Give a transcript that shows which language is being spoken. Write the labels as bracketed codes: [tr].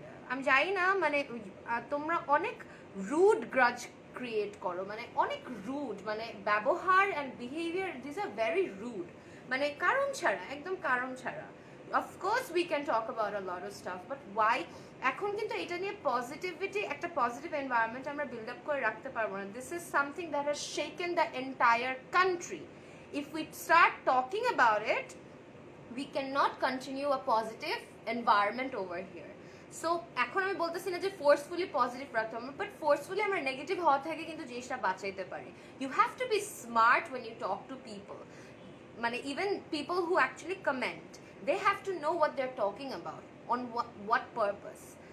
[bn] আমি জানি না মানে তোমরা অনেক রুড গ্রাজ ক্রিয়েট করো, মানে অনেক রুড, মানে ব্যবহার and behaviour, [en] this are very rude, [bn] মানে কারণ ছাড়া, একদম কারণ ছাড়া. [en] Of course we can talk about a lot of stuff, but why? [bn] এখন কিন্তু এটা নিয়ে পজিটিভিটি, একটা পজিটিভ এনভায়রনমেন্ট আমরা বিল্ড আপ করে রাখতে পারবো না. [en] This is something that has shaken the entire country. If we start talking about it, we cannot continue a positive environment over here. [bn] So এখন আমি বলতেছি না যে ফোর্সফুলি পজিটিভ রাখতে হবে, বাট ফোর্সফুলি আমরা নেগেটিভ হওয়া থেকে কিন্তু জিনিসটা বাঁচাইতে পারি. [en] You have to be smart when you talk to people, মানে even people who actually comment, they have to know what they are talking about, on what purpose.